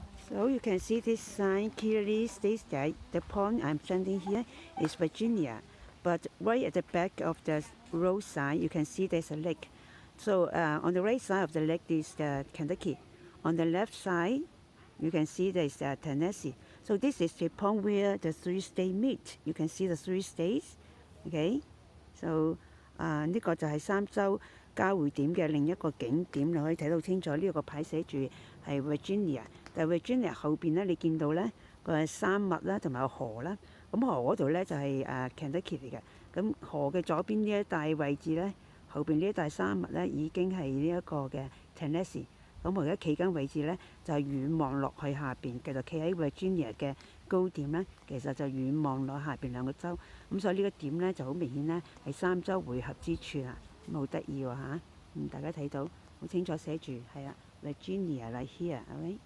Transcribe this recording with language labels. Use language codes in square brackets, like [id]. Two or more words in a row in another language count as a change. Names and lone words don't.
[en] So you can see this sign clearly states that the point I'm standing here is Virginia, but right at the back of the road sign, you can see there's a lake. So on the right side of the lake is the Kentucky. On the left side, you can see there's Tennessee. So this is the point where the three states meet. You can see the three states. Okay. [yue] So 呢個就係三州交匯點嘅另一個景點，你可以睇到清楚。呢個牌寫住係 Virginia， 但係 Virginia 後邊咧，你見到咧個係山脈啦，同埋個河啦。咁河嗰度咧就係Kentucky 嚟嘅。咁河嘅左邊呢一帶位置咧，後邊呢一帶山脈咧已經係呢一個嘅 Tennessee。咁我而家企緊位置咧，就係遠望落去下邊，繼續企喺 Virginia 嘅高點咧，其實就遠望落下邊兩個州。咁所以呢個點咧就好明顯咧係三州匯合之處啦。咁好得意喎嚇！大家睇到好清楚寫住係啦 ， [en] Virginia like here， [yue] 係咪？